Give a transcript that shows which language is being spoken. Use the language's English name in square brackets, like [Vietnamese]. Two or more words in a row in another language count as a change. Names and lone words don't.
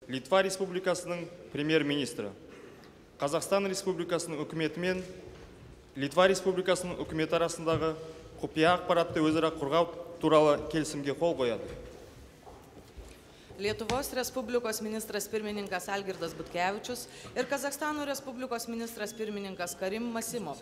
[Kazakh] Литва Республикасының премьер-министрі. Қазақстан Республикасының үкіметі мен Литва Республикасының үкіметі арасындағы құпия ақпаратты өзара қорғау туралы келісімге қол қояды. [Lithuanian] Lietuvos Respublikos ministras pirmininkas Algirdas Butkevičius ir Kazachstano Respublikos ministras pirmininkas Karim Masimov.